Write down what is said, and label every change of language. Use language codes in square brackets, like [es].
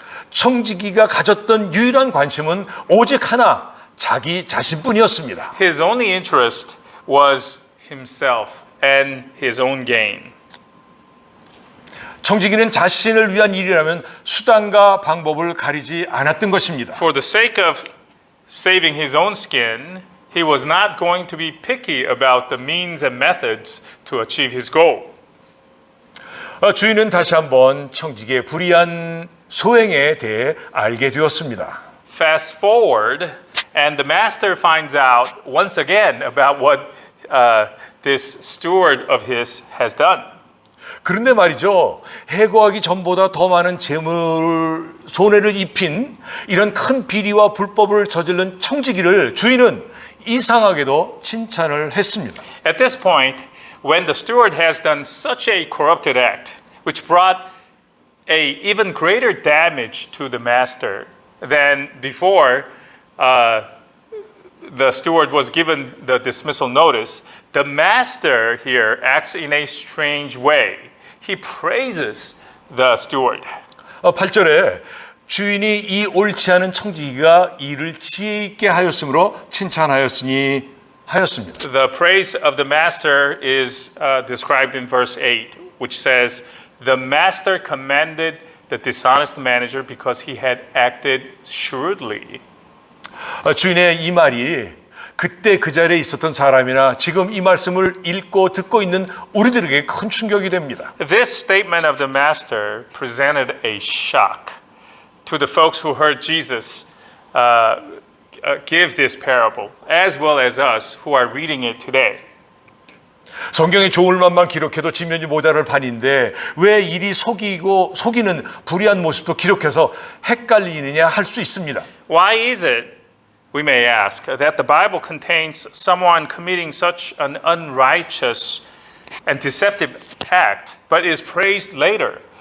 [ko] 청지기가 가졌던 유일한 관심은 오직 하나, 자기 자신뿐이었습니다. [en] His only interest was himself and his own gain. [ko] 청지기는 자신을 위한 일이라면 수단과 방법을 가리지 않았던 것입니다. [en] For the sake of saving his own skin, he was not going to be picky about the means and methods to achieve his goal. [ko] 주인은 다시 한번 청지기의 불의한 소행에 대해 알게 되었습니다. [en] Fast forward, and the master finds out once again about what this steward of his has done. [ko] 그런데 말이죠, 해고하기 전보다 더 많은 재물 손해를 입힌 이런 큰 비리와 불법을 저지른 청지기를 주인은 이상하게도 칭찬을 했습니다. [en] At this point, when the steward has done such a corrupted act, which brought a even greater damage to the master than before the steward was given the dismissal notice, the master here acts in a strange way. He praises the steward. [ko] 8절에 주인이 이 옳지 않은 청지기가 일을 지혜 있게 하였으므로 칭찬하였으니 하였습니다. [en] The praise of the master is described in verse 8, which says, the master commended the dishonest manager because he had acted shrewdly. [ko] 주인의 이 말이 그때 그 자리에 있었던 사람이나 지금 이 말씀을 읽고 듣고 있는 우리들에게 큰 충격이 됩니다. [en] This statement of the master presented a shock to the folks who heard Jesus give this parable, as well as us who are reading it today. [ko] 성경에 좋을 만만 기록해도 지면이 모자랄 판인데 왜 이리 속이는 불의한 모습도 기록해서 헷갈리느냐 할 수 있습니다. [en] Why is it, we may ask, that the Bible contains someone committing such an unrighteous and deceptive act, but is praised later?